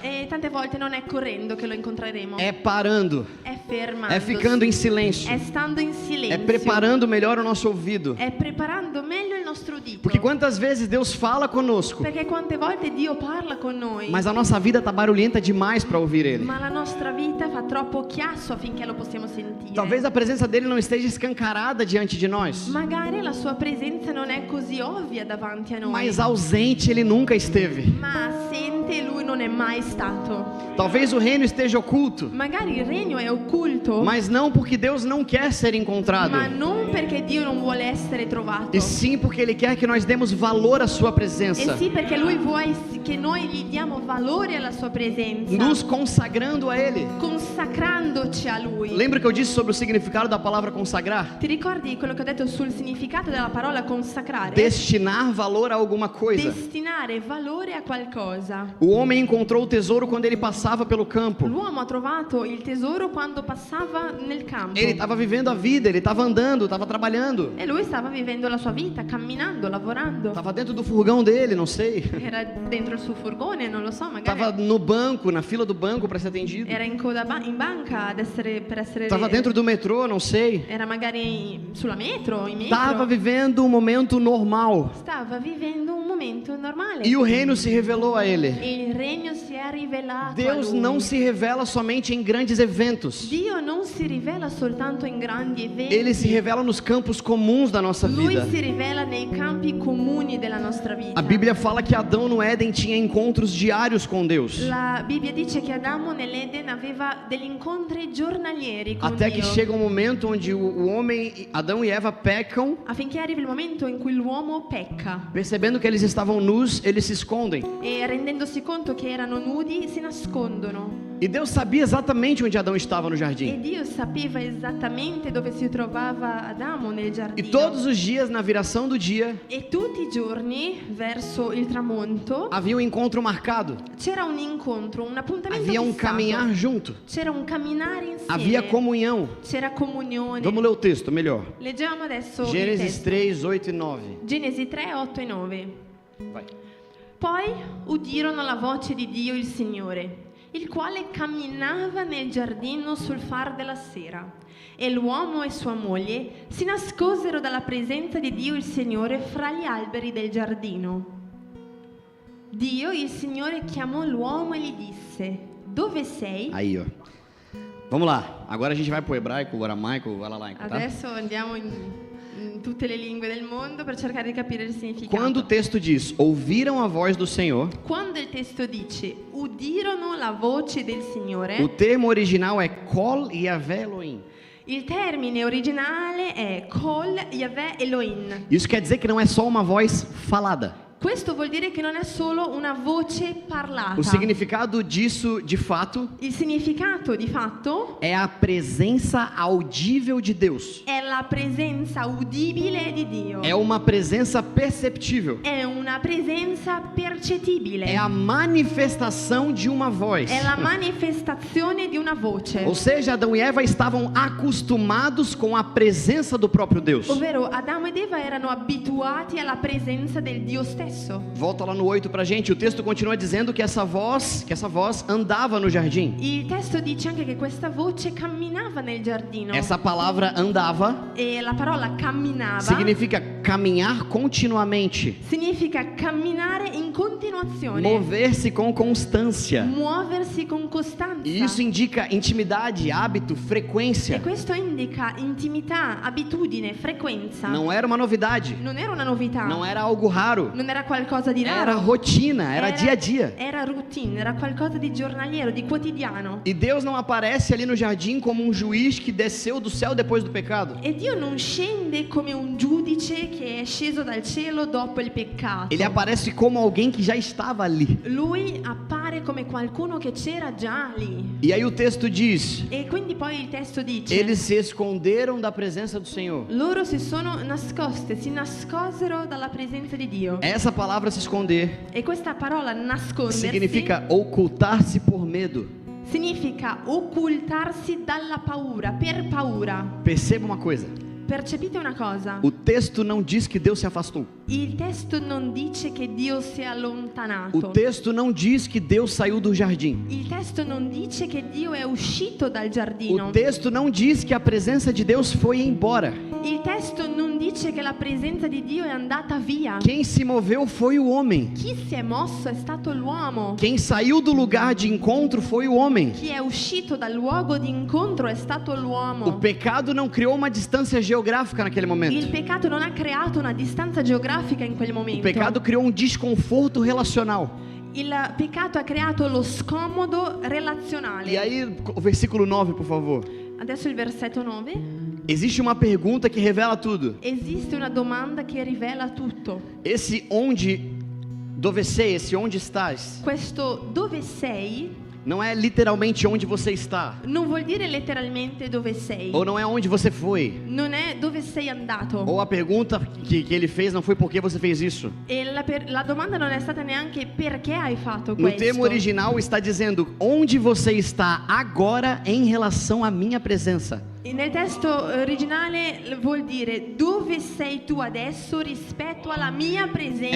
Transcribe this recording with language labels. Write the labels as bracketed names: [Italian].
[Italian] E tante volte non è correndo che lo incontreremo, [Portuguese] é parando, [Italian] è fermandosi, [Portuguese] é ficando em silêncio, [Italian] è stando in silenzio, [Portuguese] é preparando melhor o nosso ouvido. [Italian] è preparando meglio il nostro udito. [Portuguese] Porque quantas vezes Deus fala conosco, [Italian] Perché quante volte Dio parla con noi, [Portuguese] mas a nossa vida tá barulhenta demais para ouvir Ele. [Italian] ma la nostra vita fa troppo chiasso affinché lo possiamo sentire. [Portuguese] Talvez a presença dele não esteja escancarada diante de nós, [Italian] Magari la sua presenza non è così ovvia davanti a noi, [Portuguese] mas ausente ele nunca esteve. [Italian] ma assente lui non è mai stato. [Portuguese] Talvez o reino esteja oculto, [Italian] Magari il regno è occulto, [Portuguese] mas não porque Deus não quer ser encontrado, [Italian] ma non perché Dio non vuole essere trovato, [Portuguese] e sim porque Ele quer que nós demos valor à sua presença, [Italian] e sì perché lui vuole che noi gli diamo valore alla sua presenza, [Portuguese] nos consagrando a Ele. [Italian] consacrandoci a lui. [Portuguese] Lembra que eu disse sobre o significado da palavra consagrar? [Italian] Ti ricordi quello che ho detto sul significato della parola consacrare? [Portuguese] Destinar valor a alguma coisa. [Italian] Destinare valore a qualcosa. [Portuguese] O homem encontrou o tesouro quando ele passava pelo campo. [Italian] L'uomo ha trovato il tesoro quando passava nel campo. [Portuguese] Ele estava vivendo a vida, ele estava andando, estava trabalhando. [Italian] E lui stava vivendo la sua vita, camminando, lavorando. [Portuguese] Estava dentro do furgão dele, não sei. [Italian] Era dentro il suo furgone, non lo so, magari [Portuguese] Estava no banco, na fila do banco para ser atendido. [Italian] era in coda in banca per essere [Portuguese] Estava dentro do metrô, não sei. [Italian] era magari sulla metro, in metro. [Portuguese] Estava vivendo um momento normal. [Italian] Stava vivendo un momento normale. [Portuguese] E o reino se revelou a ele. [Italian] E il regno si è rivelato a [Portuguese] Deus [Italian] lui. [Portuguese] não se revela somente em grandes eventos. [Italian] Dio non si rivela soltanto in grandi eventi. [Portuguese] Ele se revela nos campos comuns da nossa [Italian] Lui [Portuguese] vida. [Italian] si rivela nei campi comuni della nostra vita. [Portuguese] A Bíblia fala que Adão no Éden tinha encontros diários com Deus. [Italian] La Bibbia dice che Adamo nell'Eden aveva degli incontri giornalieri con [Portuguese] Até [Italian] Dio. [Portuguese] que chega um momento onde o homem, Adão e Eva, pecam, [Italian] Affinché arrivi il momento in cui l'uomo pecca [Portuguese] percebendo que eles estavam nus, eles se escondem. [Italian] e rendendosi conto che erano nudi si nascondono. [Portuguese] E Deus sabia exatamente onde Adão estava no [Italian] E [Portuguese] jardim. [Italian] Dio sapeva esattamente dove si trovava Adamo nel [Portuguese] E [Italian] giardino. [Portuguese] todos os dias, na viração do dia, [Italian] E tutti i giorni, verso il tramonto, [Portuguese] havia um encontro marcado. [Italian] c'era un incontro, un appuntamento [Portuguese] Havia um [Italian] fissato. [Portuguese] caminhar junto. [Italian] C'era un camminare insieme. [Portuguese] Havia comunhão. [Italian] C'era comunione. [Portuguese] Vamos ler o texto melhor. [Italian] Leggiamo adesso il [Portuguese] Gênesis [Italian] testo. [Portuguese] 3, 8 e 9. [Italian] Genesi 3, 8 e 9. [Portuguese] Vai. [Italian] Poi udirono la voce di Dio il Signore, il quale camminava nel giardino sul far della sera. E l'uomo e sua moglie si nascosero dalla presenza di Dio il Signore fra gli alberi del giardino. Dio, il Signore, chiamò l'uomo e gli disse: Dove sei? [Portuguese] Aí, ó. Vamos lá. Agora a gente vai pro hebraico, o aramaico, o alalaico, tá? [Italian] Adesso andiamo in tutte le lingue del mondo per cercare di capire il significato. [Portuguese] Quando o texto diz, ouviram a voz do Senhor, [Italian] Quando il testo dice udirono la voce del Signore, [Portuguese] o termo original é Kol Yahvé Elohim. [Italian] il termine originale è Kol Yahvé Elohim. [Portuguese] Isso quer dizer que não é só uma voz falada. [Italian] Questo vuol dire che non è solo una voce parlata. [Portuguese] O significado disso, de fato, [Italian] Il significato di fatto [Portuguese] é a presença audível de Deus. [Italian] è la presenza udibile di Dio. [Portuguese] É uma presença perceptível. [Italian] È una presenza percettibile. [Portuguese] É a manifestação de uma voz. [Italian] È la manifestazione di una voce. [Portuguese] Ou seja, Adão e Eva estavam acostumados com a presença do próprio Deus. [Italian] Ovvero Adamo ed Eva erano abituati alla presenza del Dio stesso. [Portuguese] Volta lá no 8 pra gente. O texto continua dizendo que essa voz andava no jardim. [Italian] Il testo dice anche che questa voce camminava nel giardino. [Portuguese] Essa palavra andava [Italian] E la parola camminava [Portuguese] significa caminhar continuamente, [Italian] significa camminare in continuazione, [Portuguese] mover-se com constância. [Italian] muoversi con costanza. [Portuguese] E isso indica intimidade, hábito, [Italian] E [Portuguese] frequência. [Italian] questo indica intimità, abitudine, frequenza. [Portuguese] Não era uma novidade, [Italian] Non era una novità, [Portuguese] não era algo raro, [Italian] non era qualcosa di raro, [Portuguese] era rotina, era dia a dia. [Italian] Era routine, era qualcosa di giornaliero, di quotidiano. [Portuguese] E Deus não aparece ali no jardim como um juiz que desceu do céu depois do pecado. [Italian] E Dio non scende come un giudice che è sceso dal cielo dopo il peccato. [Portuguese] Ele aparece como alguém que já estava ali. [Italian] Lui appare camminare come qualcuno che c'era già lì. [Portuguese] E aí o texto diz: [Italian] E quindi poi il testo dice: [Portuguese] eles se esconderam da presença do Senhor. [Italian] loro si nascosero dalla presenza di Dio. [Portuguese] Essa palavra se esconder [Italian] E questa parola nascondersi [Portuguese] significa ocultar-se por medo. [Italian] significa occultarsi dalla paura, per paura. [Portuguese] Perceba uma coisa: [Italian] Percepite una cosa, [Portuguese] o texto não diz que Deus se afastou. [Italian] il testo non dice che Dio si è [Portuguese] O [Italian] allontanato. [Portuguese] texto não diz que Deus saiu do jardim. [Italian] Il testo non dice che Dio è uscito dal [Portuguese] O [Italian] giardino. [Portuguese] texto não diz que a presença de Deus foi embora. [Italian] Il testo non dice che la presenza di Dio è andata via. [Portuguese] Quem se moveu foi o homem. [Italian] Chi si è mosso è stato l'uomo. [Portuguese] Quem saiu do lugar de encontro foi o homem. [Italian] Chi è uscito dal luogo di incontro è stato [Portuguese] O [Italian] l'uomo. [Portuguese] pecado não criou uma distância geográfica naquele [Italian] Il [Portuguese] momento. [Italian] peccato non ha creato una distanza geografica in quel [Portuguese] O [Italian] momento. [Portuguese] pecado criou um desconforto relacional. [Italian] Il peccato ha creato lo scomodo relazionale. [Portuguese] E aí, o versículo 9, por favor. [Italian] Adesso il versetto 9. [Portuguese] Existe uma pergunta que revela tudo. [Italian] Esiste una domanda che rivela tutto. [Portuguese] Esse onde, [Italian] dove sei, [Portuguese] esse onde estás, [Italian] Questo dove sei [Portuguese] não é literalmente onde você está. [Italian] non vuol dire letteralmente dove sei. [Portuguese] Ou não é onde você foi. [Italian] Non è dove sei andato. [Portuguese] Ou a pergunta que ele fez não foi por que você fez isso. [Italian] E la domanda non è stata neanche perché hai fatto [Portuguese] No [Italian] questo. [Portuguese] termo original está dizendo onde você está agora em relação à minha presença. [Italian] E nel testo originale vuol dire dove sei tu adesso rispetto alla mia presenza.